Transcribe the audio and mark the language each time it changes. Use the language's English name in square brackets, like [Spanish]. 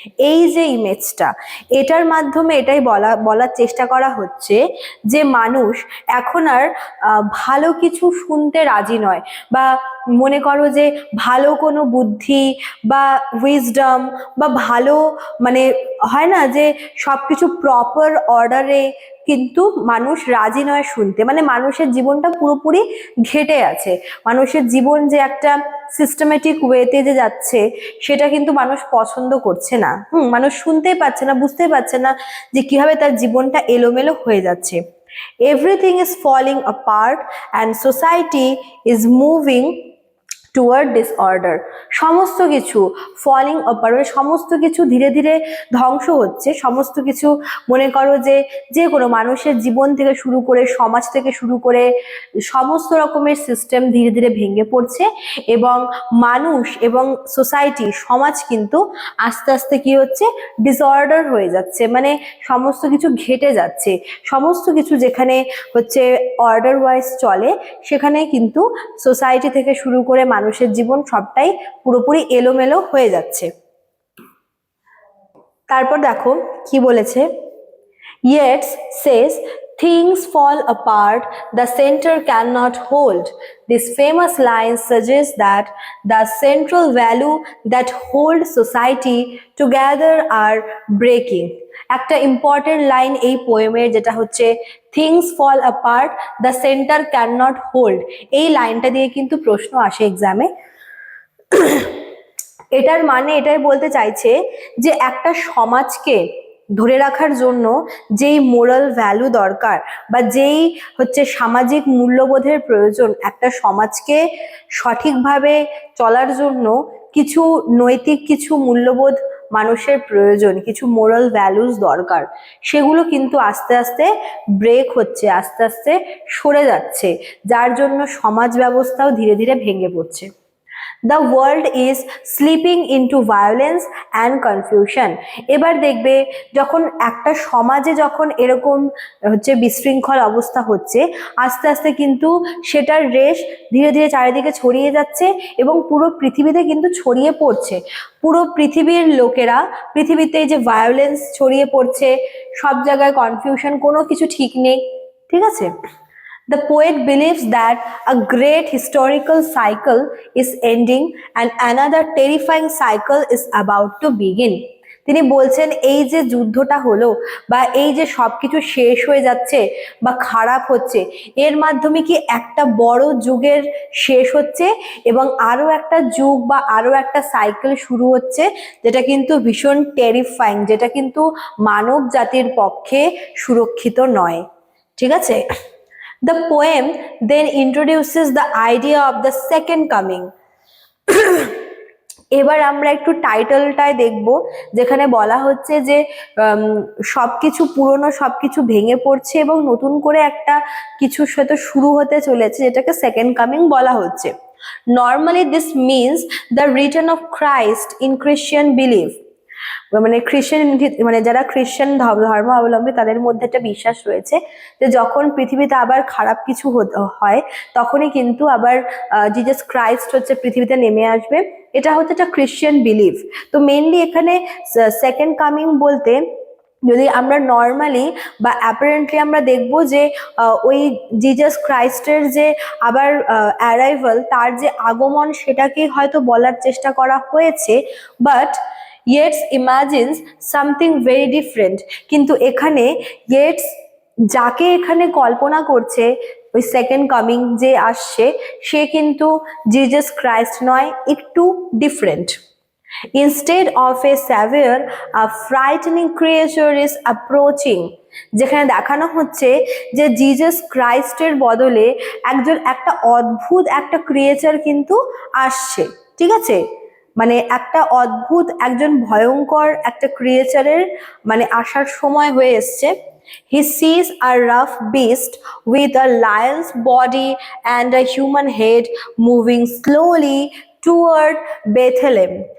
[Bangla] এই যে ইমেজটা, এটার মাধ্যমে এটাই বলার চেষ্টা করা হচ্ছে যে মানুষ এখন আর ভালো কিছু শুনতে রাজি নয়, বা মনে করো যে ভালো কোনো বুদ্ধি বা উইজডম বা ভালো হয় না যে সবকিছু প্রপার অর্ডারে কিন্তু মানুষ রাজি নয় শুনতে। মানুষের জীবনটা পুরোপুরি ঘেটে আছে, মানুষের জীবন যে একটা সিস্টেমেটিক ওয়েতে যে যাচ্ছে সেটা কিন্তু মানুষ পছন্দ করছে না। মানুষ শুনতেই পাচ্ছে না, বুঝতেই পারছে না যে কিভাবে তার জীবনটা এলোমেলো হয়ে যাচ্ছে। [English] Everything is falling apart and society is moving toward disorder. [Bangla] সমস্ত কিছু ফলিং অ্যাপার্ট, মানে সমস্ত কিছু ধীরে ধীরে ধ্বংস হচ্ছে। সমস্ত কিছু মনে করো যে যে কোনো মানুষের জীবন থেকে শুরু করে সমাজ থেকে শুরু করে সমস্ত রকমের সিস্টেম ধীরে ধীরে ভেঙে পড়ছে, এবং মানুষ এবং সোসাইটি সমাজ কিন্তু আস্তে আস্তে কি হচ্ছে, ডিসঅর্ডার হয়ে যাচ্ছে, মানে সমস্ত কিছু ঘেটে যাচ্ছে। সমস্ত কিছু যেখানে হচ্ছে অর্ডার ওয়াইজ চলে, সেখানে কিন্তু সোসাইটি থেকে শুরু করে মানুষের জীবন সবটাই পুরোপুরি এলোমেলো হয়ে যাচ্ছে। তারপর দেখো কি বলেছে, [English] Yeats says things fall apart, the center cannot hold. This famous line suggests that the central value that hold society together are breaking. [Bangla] একটা ইম্পর্টেন্ট লাইন এই পোয়েমের, যেটা হচ্ছে [English] Things fall apart, the centre can not hold. [Bangla] এই লাইনটা দিয়ে কিন্তু প্রশ্ন আসে এক্সামে। এটার মানে এটাই বলতে চাইছে যে একটা সমাজকে ধরে রাখার জন্য যেই মোরাল ভ্যালু দরকার বা যেই হচ্ছে সামাজিক মূল্যবোধের প্রয়োজন, একটা সমাজকে সঠিকভাবে চলার জন্য কিছু নৈতিক কিছু মূল্যবোধ মানুষের প্রয়োজন, কিছু মোরাল ভ্যালুস দরকার, সেগুলো কিন্তু আস্তে আস্তে ব্রেক হচ্ছে, আস্তে আস্তে সরে যাচ্ছে, যার জন্য সমাজ ব্যবস্থাও ধীরে ধীরে ভেঙে পড়ছে। [English] The world is slipping into violence and confusion. [Bangla] এবার দেখবে যখন একটা সমাজে যখন এরকম হচ্ছে বিশৃঙ্খল অবস্থা হচ্ছে, আস্তে আস্তে কিন্তু সেটার রেশ ধীরে ধীরে চারিদিকে ছড়িয়ে যাচ্ছে এবং পুরো পৃথিবীতে কিন্তু ছড়িয়ে পড়ছে। পুরো পৃথিবীর লোকেরা, পৃথিবীতে যে ভায়োলেন্স ছড়িয়ে পড়ছে, সব জায়গায় কনফিউশন, কোনো কিছু ঠিক নেই, ঠিক আছে। [English] The poet believes that a great historical cycle is ending and another terrifying cycle is about to begin. [Bangla] তিনি বলছেন এই যে যুদ্ধটা হলো বা এই যে সবকিছু শেষ হয়ে যাচ্ছে বা খারাপ হচ্ছে, এর মাধ্যমে কি একটা বড় যুগের শেষ হচ্ছে এবং আরো একটা যুগ বা আরো একটা সাইকেল শুরু হচ্ছে, যেটা কিন্তু ভীষণ টেরিফাইং, যেটা কিন্তু মানব জাতির পক্ষে সুরক্ষিত নয়, ঠিক আছে। [English] The poem then introduces the idea of the second coming. [Bangla] এবার আমরা একটু টাইটেলটায় দেখব, যেখানে বলা হচ্ছে যে সবকিছু পুরনো সবকিছু ভেঙে পড়ছে এবং নতুন করে একটা কিছুর সাথে শুরু হতে চলেছে, যেটাকে সেকেন্ড কামিং বলা হচ্ছে। [English] Normally this means the return of Christ in Christian belief. [Bangla] মানে খ্রিস্টান, মানে যারা খ্রিস্টান ধর্ম অবলম্বী তাদের মধ্যে একটা বিশ্বাস রয়েছে যে যখন পৃথিবীতে আবার খারাপ কিছু হয়, তখনই কিন্তু আবার জিজাস ক্রাইস্ট হচ্ছে পৃথিবীতে নেমে আসবে। এটা হচ্ছে একটা খ্রিস্টান বিলিফ। তো মেনলি এখানে সেকেন্ড কামিং বলতে যদি আমরা নর্মালি বা অ্যাপারেন্টলি আমরা দেখব যে ওই জিজাস ক্রাইস্টের যে আবার অ্যারাইভাল, তার যে আগমন, সেটাকেই হয়তো বলার চেষ্টা করা হয়েছে, [English] But Yeats imagines something very different. [Bangla] কিন্তু এখানে Yeats যাকে এখানে কল্পনা করছে ওই সেকেন্ড কামিং যে আসছে, সে কিন্তু জিজাস ক্রাইস্ট নয়, একটু different. [English] Instead of a savior, a frightening creature is approaching. [Bangla] যেখানে দেখানো হচ্ছে যে জিজাস ক্রাইস্টের বদলে একটা অদ্ভুত একটা ক্রিয়েচার কিন্তু আসছে, ঠিক আছে। মানে একটা অদ্ভুত একজন ভয়ঙ্কর একটা ক্রিয়েচারের মানে আসার সময় হয়ে এসছে। [English] He sees a rough beast with a lion's body and a human head moving slowly toward Bethlehem.